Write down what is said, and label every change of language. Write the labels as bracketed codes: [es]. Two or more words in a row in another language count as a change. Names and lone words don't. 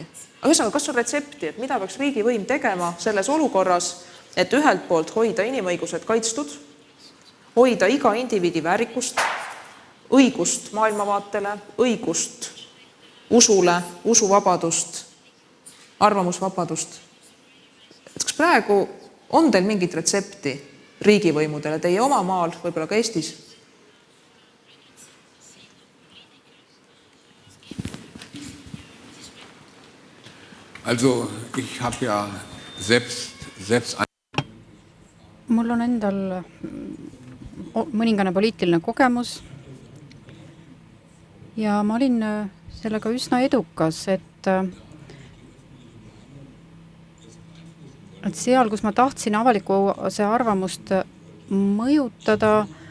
[et] Aga ühesõnaga, kas on retsepti, et mida peaks riigivõim tegema selles olukorras, et ühelt poolt hoida inimõigused kaitstud, hoida iga indiviidi väärikust, õigust maailmavaatele, õigust usule, usuvabadust, arvamusvabadust. Kas praegu on teil mingit retsepti riigivõimudele, teie oma maal, võib-olla ka Eestis? [de] Also, ich habe ja selbst [et] mul on endal mõningane poliitiline kogemus ja ma olin sellega üsna edukas, et seal, kus ma tahtsin avalikkuse arvamust mõjutada,